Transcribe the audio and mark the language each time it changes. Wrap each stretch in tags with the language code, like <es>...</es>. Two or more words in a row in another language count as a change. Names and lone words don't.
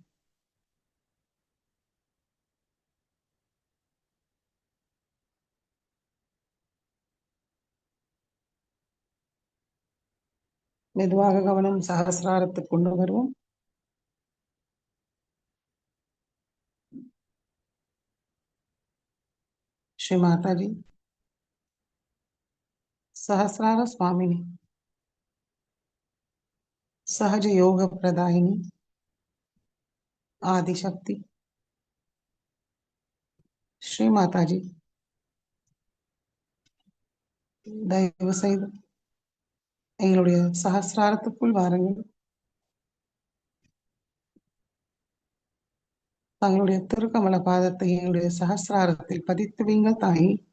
<ta>மெதுவாக கவனம் சகசிராரத்துக்கு கொண்டு வருவோம்.</ta> <sa>ஸ்ரீ மாதாஜி सहस्रार स्वामिनी, सहज योग प्रदायिनी, आदिशक्ति श्री माता जी</sa> <ta>தயவு செய்து எங்களுடைய சஹஸ்ராரத்துக்குள் வாருங்கள். தங்களுடைய திருக்கமல பாதத்தை எங்களுடைய சஹஸ்ராரத்தில் பதித்து வைங்க தாயி.</ta>